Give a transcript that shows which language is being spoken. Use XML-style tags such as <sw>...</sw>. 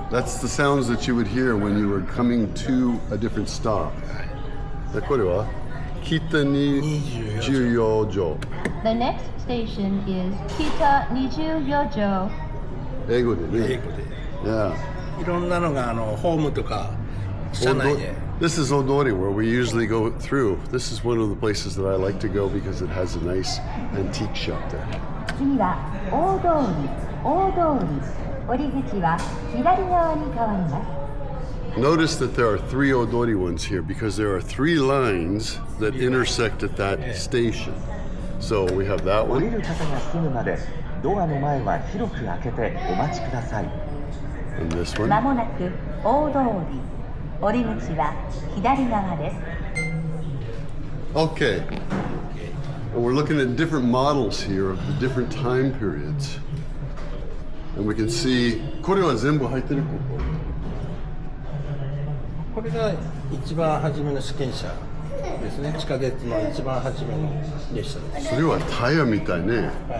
<en>That's the sounds that you would hear when you were coming to a different stop.</en> <ja>でこれは北に24条。</ja> <en>The next station is 北24条。</en> <ja>英語でね。英語で。</ja> <en>Yeah.</en> <ja>いろんなのがホームとか車内で。</ja> <en>This is Odori, where we usually go through. This is one of the places that I like to go because it has a nice antique shop there.</en> <ja>次は大通り。降り口は左側に変わります。</ja> <en>Notice that there are 3 Odori ones here because there are 3 lines that intersect at that station. So we have that</en> <ja>降り</ja> <en>one.</en> <ja>る方が済むまでドアの前は広く開けてお待ちください。</ja> <en>And this one.</en> <ja>まもなく大通り。降り口は左側です。</ja> <en>Okay. And we're looking at different models here of the different time periods. And we can see,</en> <ja>これは全部入ってるここ。これが一番初めの試験車ですね。地下鉄の一番初めの列車です。それはタイヤみたいね。</ja>